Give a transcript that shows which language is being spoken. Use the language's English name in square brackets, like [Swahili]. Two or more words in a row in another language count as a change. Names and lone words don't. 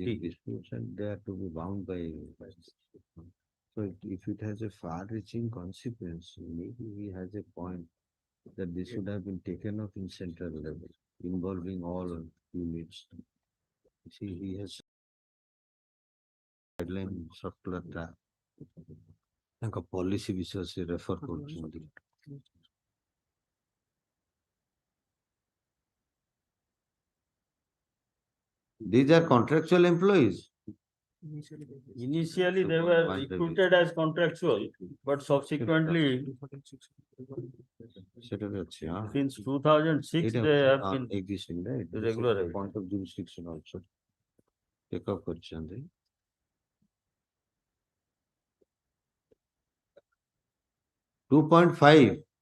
[English] raising disputes and they are to be bound by. So if it has a far-reaching consequence, maybe he has a point that this should have been taken up in central level, involving all units. See, he has guideline circular [Odia] ଟା ତାଙ୍କ policy ବିଷୟ ସେ refer କରୁଛନ୍ତି. [English] These are contractual employees. initially they were recruited as contractual, but subsequently [Bangla] সেটা হচ্ছে, [English] since 2006 they have been existing, right? regularized. Point of jurisdiction also. Take up করছেন. 2.5.